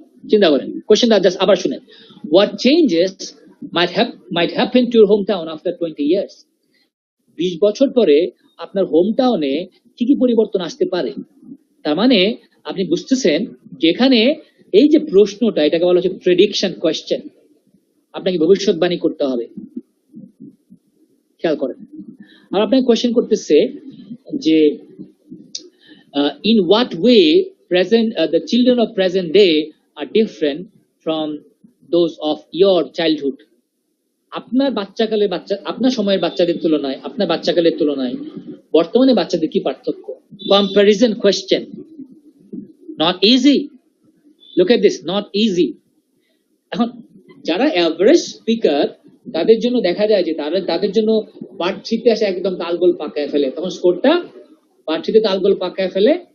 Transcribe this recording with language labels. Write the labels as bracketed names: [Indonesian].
[Bangla] চিন্তা করেন কোশ্চেনটা জাস্ট আবার শুনেন, [English] what changes might happen to your hometown after 20 years. [Bangla] 20 বছর পরে আপনার হোম টাউনে কি কি পরিবর্তন আসতে পারে। তার মানে আপনি বুঝতেছেন যেখানে এই যে প্রশ্নটা, এটাকে বলা হচ্ছে প্রেডিকশন কোয়েশ্চেন, আপনাকে ভবিষ্যৎবাণী করতে হবে। খেয়াল করেন, আর আপনাকে কোয়েশ্চেন করতেছে যে [English] in what way the children of present day are different from those of your childhood. [Bangla] আপনার বাচ্চাকালের আপনার সময়ের বাচ্চাদের তুলনায়, আপনার বাচ্চাকালের তুলনায় বর্তমানে বাচ্চাদের কি পার্থক্য। [English] Comparison question, not easy, look at this, not easy. [Bangla] এখন যারা অ্যাভারেজ স্পিকার তাদের জন্য দেখা যায় যে তাদের জন্য পার্ট 3 তে আসে একদম তালগোল পাকায় ফেলে, তখন স্কোরটা পার্ট 3 তে তালগোল পাকায় ফেলে।